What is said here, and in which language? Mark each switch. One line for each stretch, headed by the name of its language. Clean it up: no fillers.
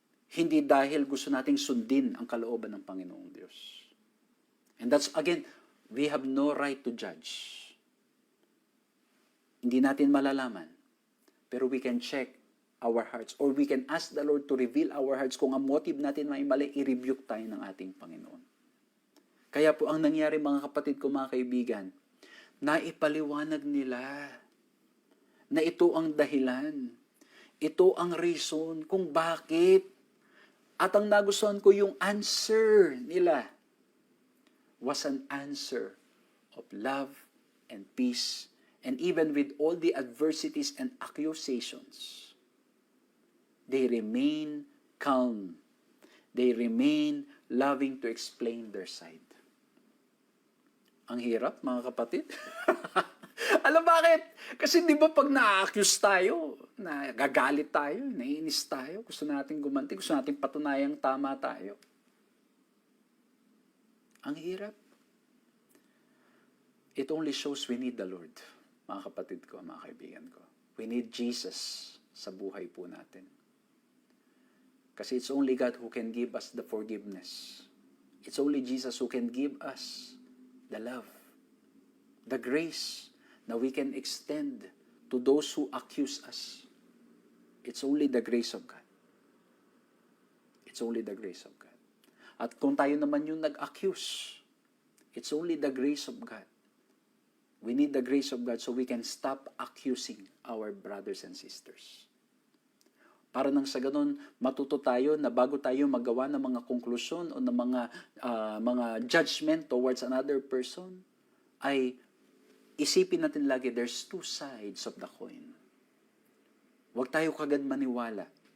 Filipino: Hindi dahil gusto nating sundin ang kalooban ng Panginoong Diyos.
English: And that's, again, we have no right to judge.
Filipino: Hindi natin malalaman. Pero
English: we can check our hearts, or we can ask the Lord to reveal our hearts.
Filipino: Kung ang motive natin may mali, i-rebuke tayo ng ating Panginoon. Kaya po ang nangyari, mga kapatid ko, mga kaibigan, naipaliwanag nila na ito ang dahilan, ito ang reason kung bakit. At ang nagustuhan ko, yung
English: answer nila was an answer of love and peace, and even with all the adversities and accusations, they remain calm. They remain loving to explain their side.
Filipino: Ang hirap, mga kapatid. Alam bakit? Kasi di ba pag na-accuse tayo, nagagalit tayo, naiinis tayo, gusto natin gumanti, gusto natin patunayang tama tayo. Ang hirap.
English: It only shows we need the Lord,
Filipino: mga kapatid ko, mga kaibigan ko.
English: We need Jesus
Filipino: sa buhay po natin.
English: Kasi it's only God who can give us the forgiveness. It's only Jesus who can give us the love, the grace na we can extend to those who accuse us. It's only the grace of God. It's only the grace of God.
Filipino: At kung tayo naman yung nag-accuse,
English: it's only the grace of God. We need the grace of God so we can stop accusing our brothers and sisters.
Filipino: Para nang sa ganun, matuto tayo na bago tayo magawa ng mga konklusyon o ng mga judgment towards another person, ay isipin natin lagi,
English: there's two sides of the coin.
Filipino: Huwag tayo kagad maniwala.